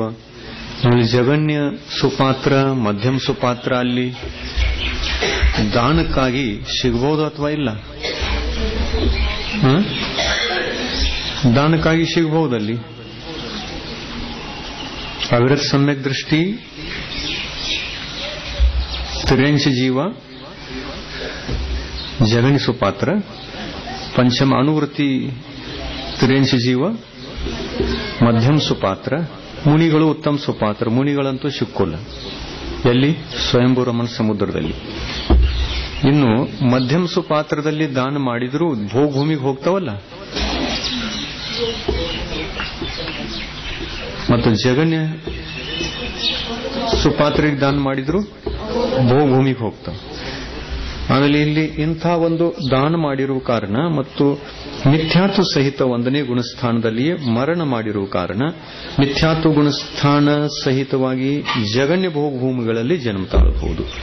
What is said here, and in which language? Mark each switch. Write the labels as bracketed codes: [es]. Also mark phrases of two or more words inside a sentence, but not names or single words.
[kn] ಆಮೇಲೆ ಜಗನ್ಯ ಸುಪಾತ್ರ ಮಧ್ಯಮ ಸುಪಾತ್ರ ಅಲ್ಲಿ ದಾನಕ್ಕಾಗಿ ಸಿಗಬಹುದು ಅಥವಾ ಇಲ್ಲ. ದಾನಕ್ಕಾಗಿ ಸಿಗಬಹುದಲ್ಲಿ. ಅವಿರತ ಸಮ್ಯಕ ದೃಷ್ಟಿ 83 ಜೀವ ಜಗನಿ ಸುಪಾತ್ರ ಪಂಚಮ ಅನುವೃತ್ತಿ 83 ಜೀವ ಮಧ್ಯಮ ಸುಪಾತ್ರ ಮುನಿಗಳು ಉತ್ತಮ ಸುಪಾತ್ರ ಮುನಿಗಳಂತೂ ಸಿಕ್ಕೋಲ್ಲ ಎಲ್ಲಿ ಸ್ವಯಂಭೂ ರಮಣ ಸಮುದ್ರದಲ್ಲಿ ಇನ್ನು ಮಧ್ಯಮ ಸುಪಾತ್ರದಲ್ಲಿ ದಾನ ಮಾಡಿದ್ರು ಭೋಗಭೂಮಿಗೆ ಹೋಗ್ತಾವಲ್ಲ ಮತ್ತು ಜಗನ್ಯ ಸುಪಾತ್ರಿಗೆ ದಾನ ಮಾಡಿದ್ರು ಭೋಗಭೂಮಿಗೆ ಹೋಗ್ತಾವ ಆಮೇಲೆ ಇಲ್ಲಿ ಇಂಥ ಒಂದು ದಾನ ಮಾಡಿರುವ ಕಾರಣ ಮತ್ತು ಮಿಥ್ಯಾತ್ವ ಸಹಿತ ಒಂದನೇ ಗುಣಸ್ಥಾನದಲ್ಲಿಯೇ ಮರಣ ಮಾಡಿರುವ ಕಾರಣ ಮಿಥ್ಯಾತ್ವ ಗುಣಸ್ಥಾನ ಸಹಿತವಾಗಿ ಜಗನ್ಯ ಭೋಗಭೂಮಿಗಳಲ್ಲಿ ಜನ್ಮ ತಾಳಬಹುದು.